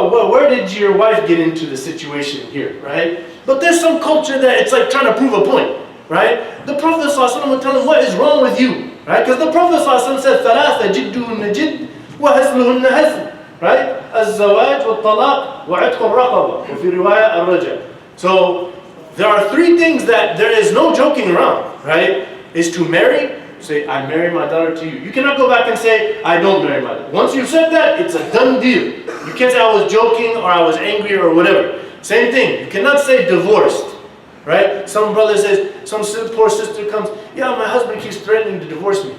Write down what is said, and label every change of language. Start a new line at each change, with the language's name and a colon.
English: Where did your wife get into the situation here, right? But there's some culture that it's like trying to prove a point, right? The Prophet ﷺ would tell him, what is wrong with you, right? Because the Prophet ﷺ said,
Arabic: ثلاثة جدهن جد وهزلهن هزل,
English: right?
Arabic: الزواج والطلاق وعتق الرقبة وفي رواية الرجع.
English: So there are three things that there is no joking around, right? Is to marry. Say, I marry my daughter to you. You cannot go back and say, I don't marry my daughter. Once you've said that, it's a done deal. You can't say I was joking or I was angry or whatever. Same thing. You cannot say divorced, right? Some brother says, some poor sister comes, yeah, my husband keeps threatening to divorce me.